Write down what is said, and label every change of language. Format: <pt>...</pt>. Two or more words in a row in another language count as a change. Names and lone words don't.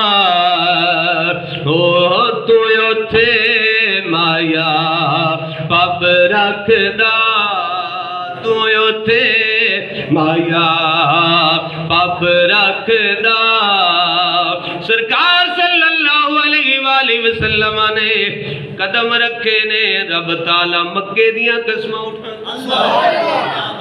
<pa>او تو اوتھے مایا پب رکھدا، تو اوتھے مایا پب رکھدا, तू उथे माया पब रखदा। सरकार</pa> <ar>صلى الله عليه وسلم</ar> <pa>نے قدم رکھے نے رب تعالیٰ مکے دیاں قسماں اٹھا</pa>